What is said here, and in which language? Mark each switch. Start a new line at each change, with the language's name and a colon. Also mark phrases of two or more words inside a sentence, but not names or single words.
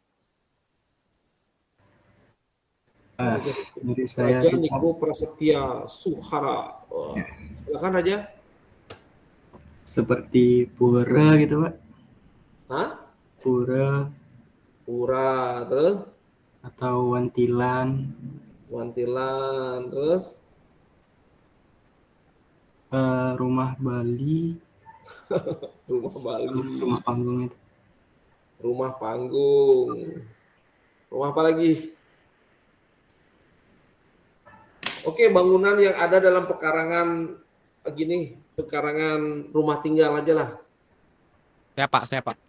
Indonesian: Dari saya Raja sih, Pak, Niko Prasetya Suhara. Wah, silakan Raja. seperti pura gitu, Pak. Hah? Pura Pura, terus atau wantilan, Wantilan, terus rumah Bali, Rumah Bali, rumah panggung itu. Rumah Panggung. Rumah apa lagi? Oke, bangunan yang ada dalam pekarangan gini, pekarangan rumah tinggal aja lah. Saya Pak.